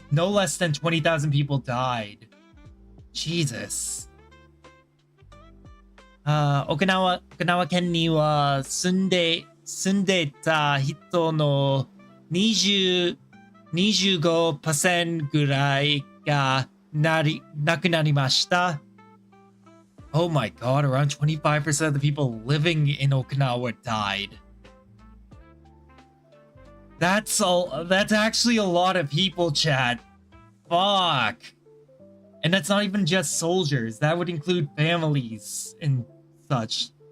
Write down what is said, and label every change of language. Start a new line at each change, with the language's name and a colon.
English: No less than 20,000 people died. Jesus.
Japanese: 沖縄県には住んでた人の25% ぐらいが亡くなりました。
English: Oh my god, around 25% of the people living in Okinawa died. That's actually a lot of people, chat. Fuck. And that's not even just soldiers. That would include families and such.